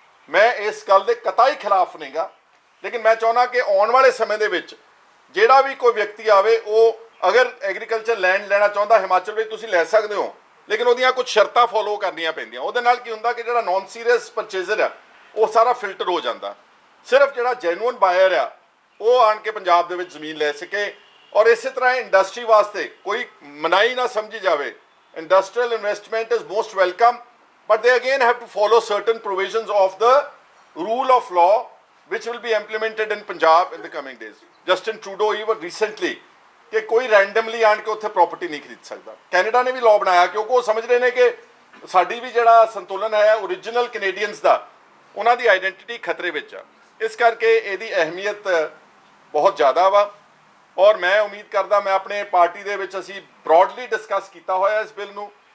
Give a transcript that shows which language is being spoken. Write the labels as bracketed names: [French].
[Punjabi] ਮੈਂ ਇਸ ਗੱਲ ਦੇ ਕਤਈ ਖਿਲਾਫ ਨਹੀਂਗਾ, ਲੇਕਿਨ ਮੈਂ ਚਾਹੁੰਦਾ ਕਿ ਆਉਣ ਵਾਲੇ ਸਮੇਂ ਦੇ ਵਿੱਚ ਜਿਹੜਾ ਵੀ ਕੋਈ ਵਿਅਕਤੀ ਆਵੇ, ਉਹ ਅਗਰ ਐਗਰੀਕਲਚਰ ਲੈਂਡ ਲੈਣਾ ਚਾਹੁੰਦਾ ਹਿਮਾਚਲ ਵਿੱਚ ਤੁਸੀਂ ਲੈ ਸਕਦੇ ਹੋ, ਲੇਕਿਨ ਉਹਦੀਆਂ ਕੁਝ ਸ਼ਰਤਾਂ ਫੋਲੋ ਕਰਨੀਆਂ ਪੈਂਦੀਆਂ। ਉਹਦੇ ਨਾਲ ਕੀ ਹੁੰਦਾ ਕਿ ਜਿਹੜਾ ਨਾਨ ਸੀਰੀਅਸ ਪਰਚੇਜ਼ਰ ਆ ਉਹ ਸਾਰਾ ਫਿਲਟਰ ਹੋ ਜਾਂਦਾ। ਸਿਰਫ ਜਿਹੜਾ ਜੈਨੂਅਨ ਬਾਇਰ ਆ ਉਹ ਆਣ ਕੇ ਪੰਜਾਬ ਦੇ ਵਿੱਚ ਜ਼ਮੀਨ ਲੈ ਸਕੇ। ਔਰ ਇਸੇ ਤਰ੍ਹਾਂ ਇੰਡਸਟਰੀ ਵਾਸਤੇ ਕੋਈ ਮਨਾਹੀ ਨਾ ਸਮਝੀ ਜਾਵੇ। [English] Industrial investment is most welcome, but they again have to follow certain provisions of the rule of law which will be implemented in Punjab in the coming days. [Punjabi] Justin Trudeau [English] even recently [Punjabi] ਕਿ ਕੋਈ randomly ਆਣ ਕੇ ਉੱਥੇ property ਨਹੀਂ ਖਰੀਦ ਸਕਦਾ। Canada ਨੇ ਵੀ law ਬਣਾਇਆ ਕਿਉਂਕਿ ਉਹ ਸਮਝ ਰਹੇ ਨੇ ਕਿ ਸਾਡੀ ਵੀ ਜਿਹੜਾ ਸੰਤੁਲਨ ਹੈ ਓਰੀਜਨਲ ਕੈਨੇਡੀਅਨਸ ਦਾ, ਉਹਨਾਂ ਦੀ ਆਈਡੈਂਟੀਟੀ ਖਤਰੇ ਵਿੱਚ ਆ। ਇਸ ਕਰਕੇ ਇਹਦੀ ਅਹਿਮੀਅਤ ਬਹੁਤ ਜ਼ਿਆਦਾ ਵਾ ਔਰ ਮੈਂ ਉਮੀਦ ਕਰਦਾ ਮੈਂ ਆਪਣੇ ਪਾਰਟੀ ਦੇ ਵਿੱਚ ਅਸੀਂ ਬ੍ਰੌਡਲੀ ਡਿਸਕਸ ਕੀਤਾ ਹੋਇਆ ਇਸ ਬਿੱਲ ਨੂੰ,